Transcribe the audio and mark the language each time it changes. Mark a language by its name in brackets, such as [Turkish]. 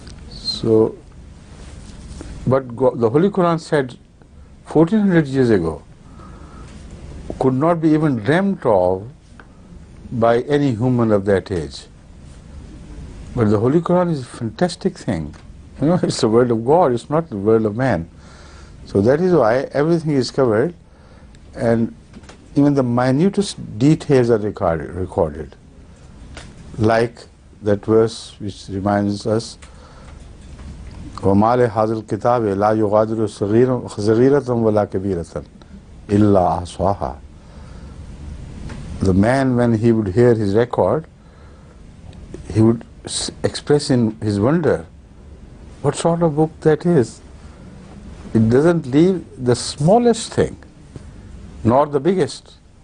[English] So, but the Holy Quran said 1400 years ago could not be even dreamt of by any human of that age. But the Holy Quran is a fantastic thing. It's the word of God, it's not the word of man. So that is why everything is covered, and even the minutest details are recorded. Like that verse which reminds us, [Arabic] وَمَا لِهَذَا الْكِتَابِ لَا يُغَادِرُ صَغِيرَةً وَلَا كَبِيرَةً إِلَّا أَحْصَاهَا. [English] The man, when he would hear his record, he would express in his wonder what sort of book that is. It doesn't leave the smallest thing, nor the biggest.